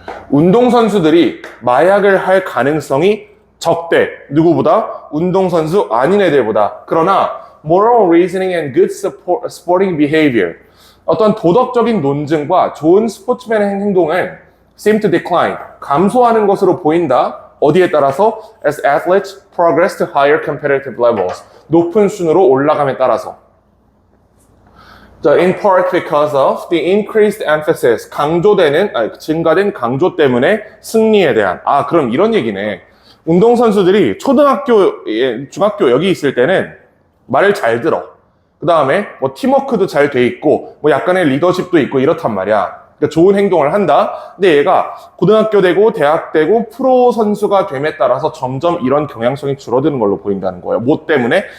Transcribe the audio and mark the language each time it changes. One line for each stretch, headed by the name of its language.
Korean: 운동선수들이 마약을 할 가능성이 적대. 누구보다? 운동선수 아닌 애들보다. 그러나
English: moral reasoning and good sporting behavior,
Korean: 어떤 도덕적인 논증과 좋은 스포츠맨의 행동을
English: seem to decline,
Korean: 감소하는 것으로 보인다. 어디에 따라서?
English: as athletes progress to higher competitive levels,
Korean: 높은 순으로 올라감에 따라서.
English: 자, in part because of the increased emphasis,
Korean: 증가된 강조 때문에 승리에 대한. 그럼 이런 얘기네. 운동선수들이 초등학교, 중학교 여기 있을 때는 말을 잘 들어. 그 다음에 뭐 팀워크도 잘 돼 있고 뭐 약간의 리더십도 있고 이렇단 말이야. 그러니까 좋은 행동을 한다. 근데 얘가 고등학교 되고 대학 되고 프로 선수가 됨에 따라서 점점 이런 경향성이 줄어드는 걸로 보인다는 거예요. 뭐 때문에?